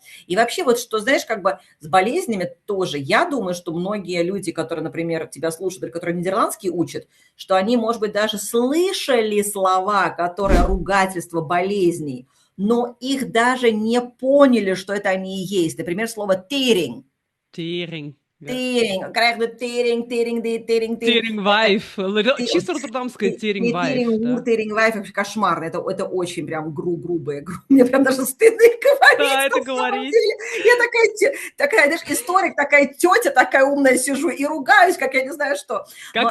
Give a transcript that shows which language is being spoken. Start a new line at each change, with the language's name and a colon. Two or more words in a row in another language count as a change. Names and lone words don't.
Russian: И вообще вот что, знаешь, как бы с болезнями тоже, я думаю, что многие люди, которые, например, тебя слушают, или которые нидерландский учат, что они, может быть, даже слышали слова, которые ругательство болезней, но их даже не поняли, что это они и есть. Например, слово «тering». Тиринг. Да.
Dutch: Тering, krijg de tering, tering dit, tering, tering.
Russian: Терингвайф. Ты Чисто роттердамское не терингвайф, Теринг, да. Теринг-Лайф вообще кошмарно. Это очень прям грубое. Мне прям даже стыдно их говорить Да, это на самом говорить. деле. Я такая, знаешь, историк, такая тетя, такая умная сижу и ругаюсь, как я не знаю что. Как